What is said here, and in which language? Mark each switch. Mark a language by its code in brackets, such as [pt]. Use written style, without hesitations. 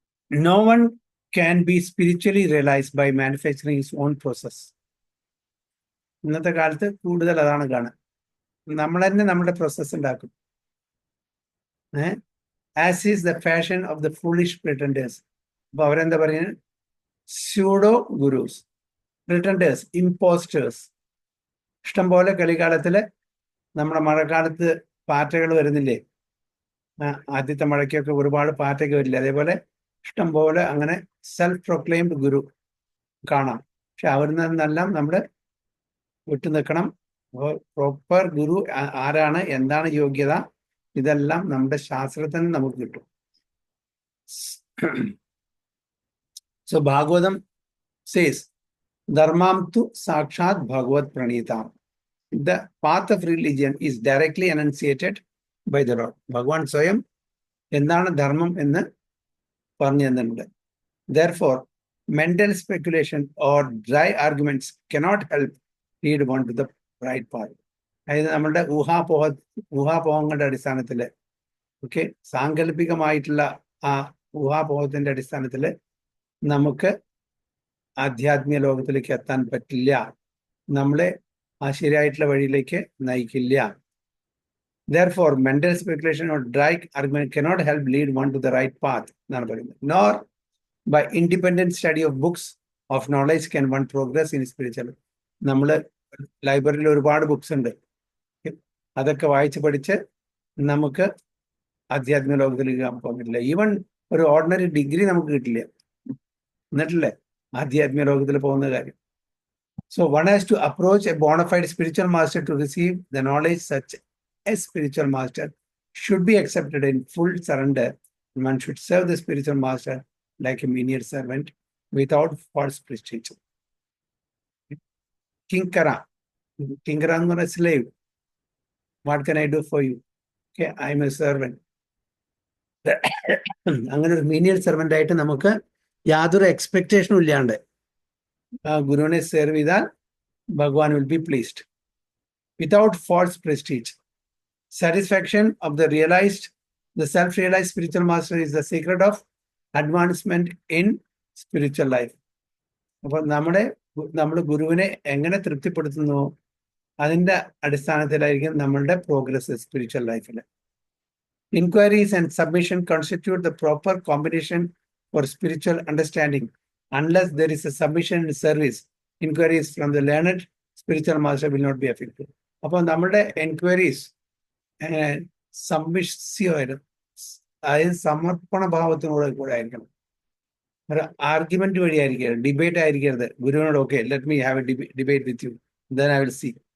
[en] No one can be spiritually realized by manufacturing his own process. [ml] ഇന്നത്തെ കാലത്ത് കൂടുതൽ അതാണ് കാണുക. നമ്മൾ തന്നെ നമ്മുടെ പ്രോസസ്സ് ഉണ്ടാക്കും. [en] As is the fashion of the foolish pretenders. [ml] അപ്പൊ അവരെന്താ പറയുന്നത്? [en] Pseudo gurus, pretenders, impostors. [ml] ഇഷ്ടംപോലെ കലികാലത്തില് നമ്മുടെ മഴക്കാലത്ത് പാറ്റകൾ വരുന്നില്ലേ? ആദ്യത്തെ മഴയ്ക്കൊക്കെ ഒരുപാട് പാറ്റയൊക്കെ വരില്ലേ? അതേപോലെ ഇഷ്ടംപോലെ അങ്ങനെ [en] self proclaimed guru [ml] കാണാം. പക്ഷെ അവരിൽ നിന്നെല്ലാം നമ്മൾ വിട്ടു നിൽക്കണം. പ്രോപ്പർ ഗുരു ആരാണ്, എന്താണ് യോഗ്യത, ഇതെല്ലാം നമ്മുടെ ശാസ്ത്രത്തിന് നമുക്ക് കിട്ടും. [en] so Bhagavatam says [sa] ധർമാം തു സാക്ഷാത് ഭഗവത് പ്രണീതാം. [en] The path of religion is directly enunciated by the Lord. [ml] ഭഗവാൻ സ്വയം എന്താണ് ധർമ്മം എന്ന് പറഞ്ഞു തന്നിട്ടുണ്ട്. [en] Therefore, mental speculation or dry arguments cannot help lead one to the right path. [ml] അതായത് നമ്മളുടെ ഊഹാപോഹങ്ങളുടെ അടിസ്ഥാനത്തിൽ, ഓക്കെ, സാങ്കല്പികമായിട്ടുള്ള ആ ഊഹാപോഹത്തിന്റെ അടിസ്ഥാനത്തിൽ നമുക്ക് ആധ്യാത്മിക ലോകത്തിലേക്ക് എത്താൻ പറ്റില്ല. നമ്മളെ ആ ശരിയായിട്ടുള്ള വഴിയിലേക്ക് നയിക്കില്ല. [en] Therefore, mental speculation or dry argument cannot help lead one to the right path [ml] എന്നാണ് പറയുന്നത്. [en] Nor by independent study of books of knowledge can one progress in spiritual. [ml] നമ്മൾ ലൈബ്രറിയിൽ ഒരുപാട് ബുക്സ് ഉണ്ട്, അതൊക്കെ വായിച്ച് പഠിച്ച് നമുക്ക് ആധ്യാത്മിക ലോകത്തിലേക്ക് പോകാൻ പറ്റില്ല. ഈവൻ ഒരു ഓർഡിനറി ഡിഗ്രി നമുക്ക് കിട്ടില്ല, എന്നിട്ടല്ലേ ആധ്യാത്മിക ലോകത്തിൽ പോകുന്ന കാര്യം. [en] So one has to approach a bona fide spiritual master to receive the knowledge. Such a spiritual master should be accepted in full surrender. One should serve the spiritual master like a menial servant without false prestige. Kinkara [ml] എന്ന് പറഞ്ഞ [en] slave. What can I do for you? Okay, I am a servant. [ml] അങ്ങനെ ഒരു [en] menial servant [ml] ആയിട്ട് നമുക്ക് യാതൊരു എക്സ്പെക്ടേഷനും ഇല്ലാണ്ട് ഗുരുവിനെ serve ചെയ്താൽ ഭഗവാൻ [en] Will be pleased without false prestige. Satisfaction of the self realised spiritual master is the secret of advancement in spiritual life. [ml] അപ്പൊ നമ്മൾ ഗുരുവിനെ എങ്ങനെ തൃപ്തിപ്പെടുത്തുന്നു, അതിന്റെ അടിസ്ഥാനത്തിലായിരിക്കും നമ്മളുടെ പ്രോഗ്രസ് സ്പിരിച്വൽ ലൈഫിൽ. [en] Inquiries and submission constitute the proper combination for spiritual understanding. Unless there is a submission and service, inquiries from the learned spiritual master will not be effective. [ml] അപ്പോൾ നമ്മുടെ എൻക്വയറീസ് സബ്മിസീവായിരുന്നു, അതായത് സമർപ്പണ ഭാവത്തിനോട് കൂടെ ആയിരിക്കണം. ഒരു ആർഗ്യുമെന്റ് വഴി ആയിരിക്കരുത്, ഡിബേറ്റ് ആയിരിക്കരുത്. ഗുരുവിനോട് okay [en] Let me have a debate with you, then I will see.